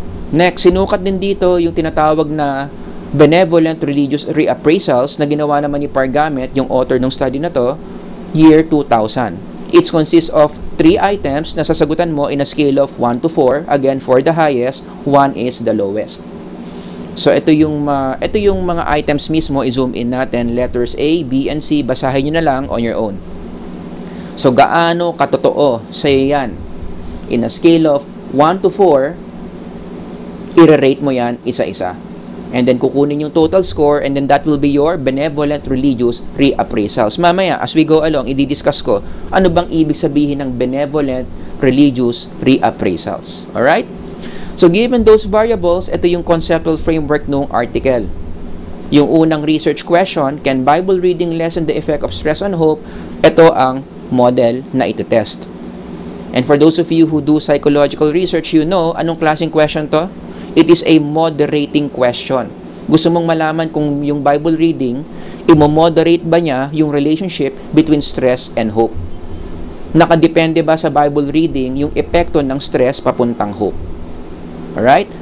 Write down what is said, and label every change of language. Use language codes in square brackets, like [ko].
[tl] Next, sinukat din dito yung tinatawag na benevolent religious reappraisals na ginawa naman ni Pargamet, yung author ng study na to, year 2000. [en] It consists of 3 items [tl] na sasagutan mo [en] in a scale of 1 to 4. Again, for the highest, 1 is the lowest. [tl] So, ito yung mga items mismo. I-zoom in natin. Letters A, B, and C. Basahin nyo na lang on your own. So, gaano katotoo sa'yo yan? In a scale of 1 to 4, i-rate mo yan isa-isa. [en] And then, [tl] kukunin yung [en] total score, and then that will be your benevolent religious reappraisals. [tl] Mamaya, [en] as we go along, [tl] i-discuss ko, ano bang ibig sabihin ng benevolent religious reappraisals. Alright? So, given those variables, ito yung conceptual framework ng article. [en] Yung unang research question, can Bible reading lessen the effect of stress and hope? [tl] Ito ang model na ito-test. [en] And for those of you who do psychological research, you know, [tl] anong klaseng question to? [en] It is a moderating question. [tl] Gusto mong malaman kung yung Bible reading, imo-moderate ba niya [en] yung relationship between stress and hope? [tl] Nakadepende ba sa Bible reading yung epekto ng stress papuntang hope? Alright?